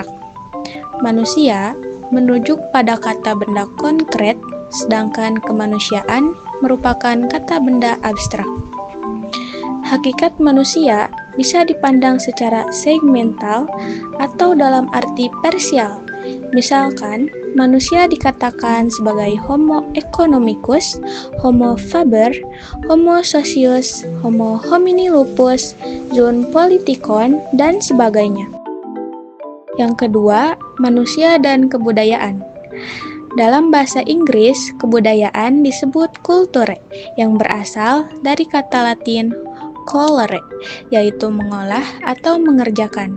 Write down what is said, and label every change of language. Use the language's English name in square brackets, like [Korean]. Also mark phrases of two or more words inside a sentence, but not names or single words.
[Indonesian] Manusia merujuk pada kata benda konkret, sedangkan kemanusiaan merupakan kata benda abstrak. Hakikat manusia bisa dipandang secara segmental atau dalam arti parsial. [Latin] Misalkan, manusia dikatakan sebagai Homo economicus, Homo faber, Homo socius, Homo homini lupus, [Greek] zoon politikon, [Indonesian] dan sebagainya. Yang kedua, manusia dan kebudayaan. Dalam bahasa Inggris, kebudayaan disebut culture, yang berasal dari kata Latin colere, yaitu mengolah atau mengerjakan.